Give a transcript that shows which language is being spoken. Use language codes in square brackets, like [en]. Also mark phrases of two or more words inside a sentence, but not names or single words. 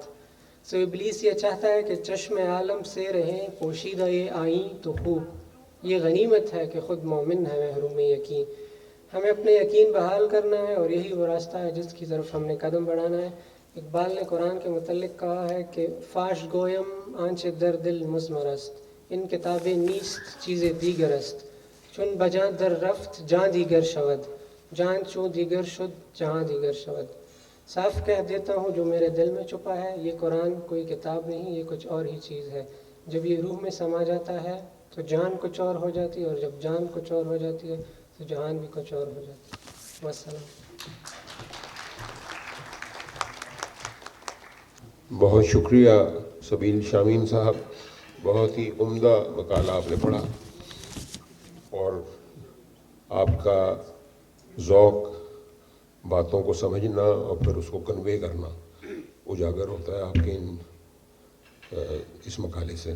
[ur] سو ابلیس یہ چاہتا ہے کہ چشم عالم سے رہیں پوشیدہ یہ آئیں تو خوب، یہ غنیمت ہے کہ خود مومن ہے محروم یقین۔ ہمیں اپنے یقین بحال کرنا ہے اور یہی وہ راستہ ہے جس کی طرف ہم نے قدم بڑھانا ہے۔ اقبال نے قرآن کے متعلق کہا ہے کہ [fa] فاش گویم آنچ در دل مضمر است، ان کتابیں نیست چیز دیگر است، چون بجاں در رفت جاں دیگر شود، جان چون دیگر شد جہاں دیگر شود۔ [ur] صاف کہہ دیتا ہوں جو میرے دل میں چھپا ہے، یہ قرآن کوئی کتاب نہیں، یہ کچھ اور ہی چیز ہے۔ جب یہ روح میں سما جاتا ہے تو جان کچھ اور ہو جاتی ہے، اور جب جان کچھ اور ہو جاتی ہے تو جہان بھی کچھ اور ہو جاتی ہے۔ والسلام۔ بہت شکریہ سبیل شامین صاحب، بہت ہی عمدہ مقالہ آپ نے پڑھا، اور آپ کا ذوق باتوں کو سمجھنا اور پھر اس کو کنوے کرنا اجاگر ہوتا ہے آپ کے اس مقالے سے۔